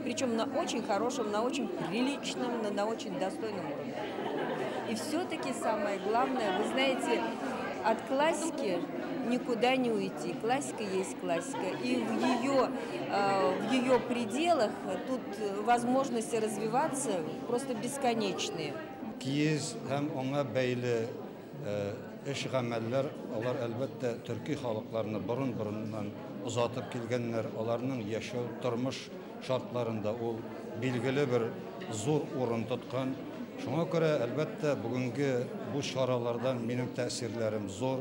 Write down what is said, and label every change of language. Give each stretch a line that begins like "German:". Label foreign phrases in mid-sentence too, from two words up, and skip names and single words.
Russian: Причем на очень хорошем, на очень приличном, на очень достойном уровне. И все-таки самое главное, вы знаете, от классики никуда не уйти. Классика есть классика. И в ее пределах тут возможности развиваться просто бесконечные.
Tatar: Киез һәм аңа бәйле эш гамәлләр, алар әлбәттә төрки халыкларны борын-борыннан узатып килгәннәр, аларның яшәү тормыш шартларында ул билгеле бер зур урын тоткан. Шуңа күрә әлбәттә бүгенге бу чаралардан минем тәэсирләрем зур.